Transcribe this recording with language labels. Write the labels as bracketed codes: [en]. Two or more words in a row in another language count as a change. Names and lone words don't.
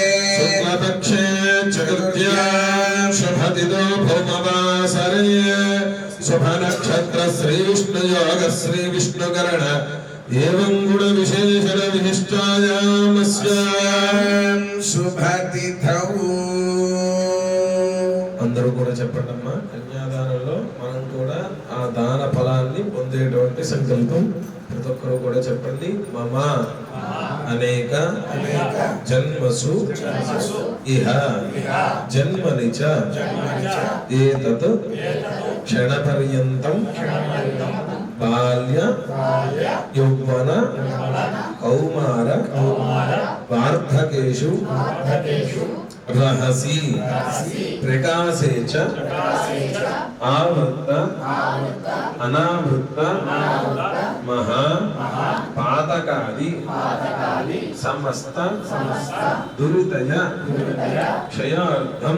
[sa] शुक्लपक्षे चतुर्थ्यां शुभतिथौ भौमवासरे शुभनक्षत्र श्रीविष्णुयोग श्रीविष्णुकरण एवं गुणविशेषण विशिष्टायामस्यां शुभतिथौ [te] అందరూ కూడా చెప్పండమ్మా కన్యాదానంలో మనం కూడా ఆ దాన ఫలాన్ని పొందేటువంటి సంకల్పం ప్రతి ఒక్కరూ కూడా చెప్పండి [sa] మమ అనేక జన్మసు ఇహ జన్మని చ ఏతత్ క్షణపర్యంతం బాల్య యౌవన కౌమార వార్ధకేషు रहसी प्रकाशे च आवृत्त अनावृत्त महा पातकादि समस्त दुरितय क्षयार्थं